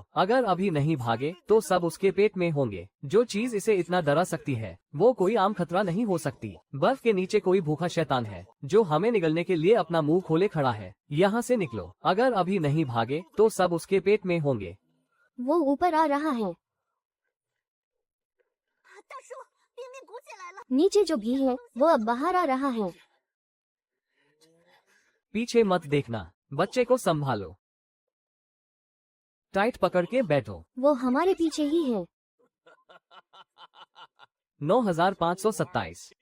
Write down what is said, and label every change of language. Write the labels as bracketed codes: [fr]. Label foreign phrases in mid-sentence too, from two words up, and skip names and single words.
[hi] अगर अभी नहीं भागे तो सब उसके पेट में होंगे। जो चीज इसे इतना डरा सकती है वो कोई आम खतरा नहीं हो सकती। बर्फ के नीचे कोई भूखा शैतान है जो हमें निगलने के लिए अपना मुंह खोले खड़ा है। यहाँ से निकलो। अगर अभी नहीं भागे तो सब उसके पेट में होंगे। वो ऊपर आ रहा है। [zh] 大叔，冰面鼓起来了。 [hi] नीचे जो भी है वो अब बाहर आ रहा है। पीछे मत देखना। बच्चे को संभालो। टाइट पकड़ के बैठो। वो हमारे पीछे ही है। 9527।